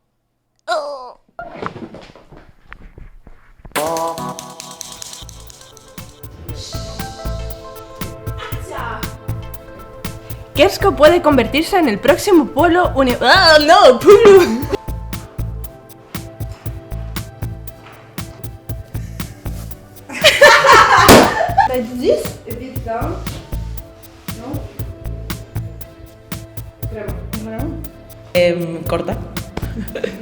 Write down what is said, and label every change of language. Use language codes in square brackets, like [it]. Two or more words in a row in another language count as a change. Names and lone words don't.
[es] Kersko puede convertirse en el próximo polo ¡Ah, no! ¡Polo! [en] Like this, a bit down. [es] No? Corta. Cut.